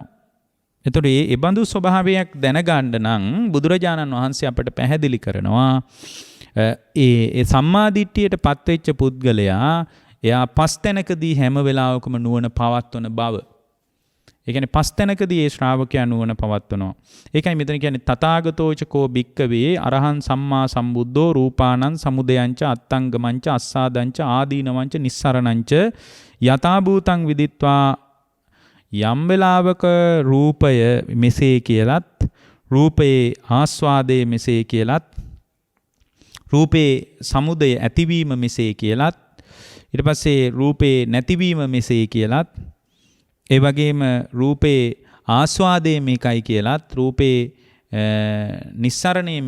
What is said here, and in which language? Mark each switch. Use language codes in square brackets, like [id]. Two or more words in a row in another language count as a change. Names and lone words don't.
[si] එතකොට ඒ බඳු ස්වභාවයක් දැනගන්න නම් බුදුරජාණන් වහන්සේ අපට පැහැදිලි කරනවා ඒ සම්මාදිට්ඨියට පත්වෙච්ච පුද්ගලයා එයා පස් තැනකදී හැම වෙලාවකම නුවණ පවත්වන බව. ඒ කියන්නේ පස් තැනකදී ඒ ශ්‍රාවකයා නුවණ පවත්වනවා. ඒකයි මෙතන කියන්නේ [pi] තථාගතෝච කෝ භික්කවේ අරහං සම්මා සම්බුද්ධෝ රූපානං සමුදයංච අත්තංගමංච අස්සාදංච ආදීනවංච නිස්සරණංච යථා භූතං විදිත්වා [si] යම් වෙලාවක රූපය මෙසේ කියලත් රූපයේ ආස්වාදයේ මෙසේ කියලත් රූපේ සමුදය ඇතිවීම මෙසේ කියලත් ඊට පස්සේ රූපේ නැතිවීම මෙසේ කියලත් ඒ වගේම රූපේ ආස්වාදයේ මේකයි කියලත් රූපේ නිස්සරණයේ